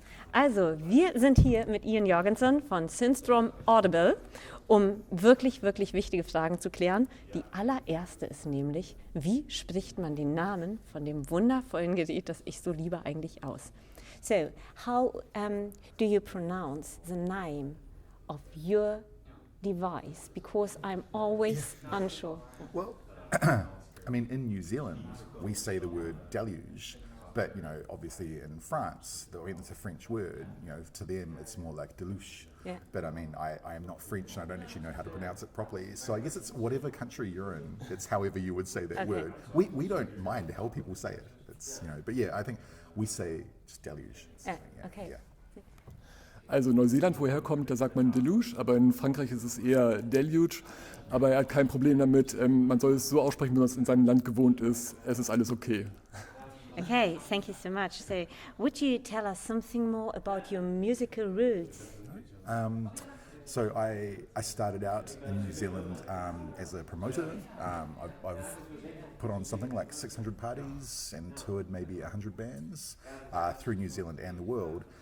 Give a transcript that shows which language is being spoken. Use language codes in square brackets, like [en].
[de] Also, wir sind hier mit Ian Jorgensen von Synthstrom Audible, um wirklich, wirklich wichtige Fragen zu klären. Die allererste ist nämlich, wie spricht man den Namen von dem wundervollen Gerät, das ich so liebe, eigentlich aus? [en] So, how do you pronounce the name of your device? Because I'm always unsure. Well, I mean, in New Zealand, we say the word deluge. But, obviously in France, it's a French word, to them it's more like deluge. Yeah. But I mean, I am not French and I don't actually know how to pronounce it properly. So I guess it's whatever country you're in, it's however you would say that word. We don't mind how people say it. It's, but yeah, I think we say just deluge. Okay. Yeah. [de] Also Neuseeland, wo er herkommt, da sagt man Deluge, aber in Frankreich ist es eher Deluge. Aber er hat kein Problem damit, man soll es so aussprechen, wie man es in seinem Land gewohnt ist. Es ist alles okay. [en] Okay, thank you so much. So, would you tell us something more about your musical roots? So I started out in New Zealand as a promoter. I've put on something like 600 parties and toured maybe 100 bands through New Zealand and the world.